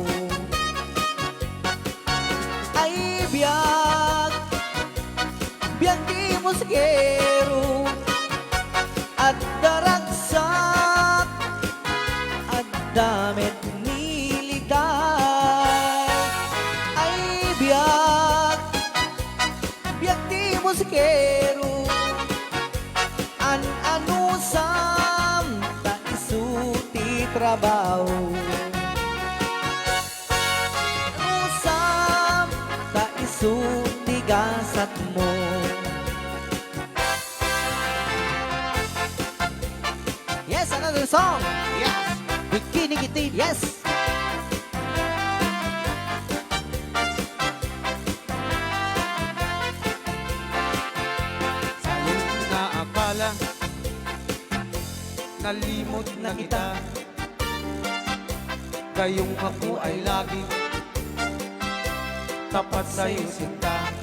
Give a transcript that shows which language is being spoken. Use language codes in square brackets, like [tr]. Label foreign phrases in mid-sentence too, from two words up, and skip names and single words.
[ilo] Ay biyag Biyag di musikero At daragsak At damit niliday Ay biyag Biyag di musikero An-anusam Ta isuti trabaho Usam Ta isuti gasat mo [en] Yes, another song. Yes. Bikini Kitty, yes. [tl] Sa'yo'y naakala Nalimot na kita Gayong ako ay lagi Tapat sa'yo sinta